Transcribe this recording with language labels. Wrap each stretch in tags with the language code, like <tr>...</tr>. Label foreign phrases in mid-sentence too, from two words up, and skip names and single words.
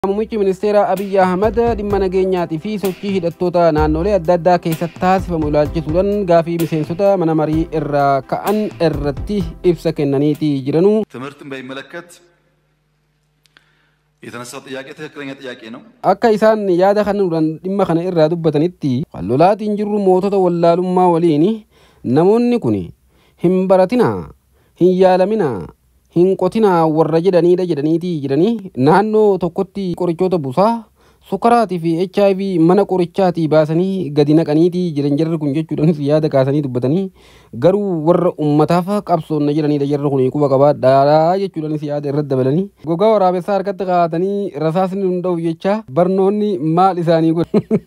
<om>Muummichi Ministeera Abiy Ahmed dhimma nageenyaatii fi sochii hidhattoota naannolee adda addaa keessatti taasifamu ilaalchisuudhaan gaafii miseensota mana marii irraa ka'an irratti ibsa kennaniiti jiranu.</om> <am>ትምህርትን በሚመለከት የተነሳው ጥያቄ ትክክለኛ ጥያቄ ነው።</am> <om>akka isaan yaada kanuudhaan dhimma kana irraa dubbatanitti lolaatiin jirru mootota wallaalummaa waliin namoonni kun hin baratinaa hin yaalamina hin qotina warra jedhaniiti jiranii naannoo tokkotti qorichoota busaa sukkaraatii fi HIV mana qorichaatii baasanii gadi naqaniiti jiran jarri kun jechuudhaan yaada kaasanii dubbatanii garuu warra ummataaf qabsoonna jedhaniidha jarri kun quba qabaadhaa jechuudhaan yaada irratti dabalanii gogaa waraabessaa harkatti qabatanii rasaasni hunda'u jecha barnoonni maal isaanii godhu.</om>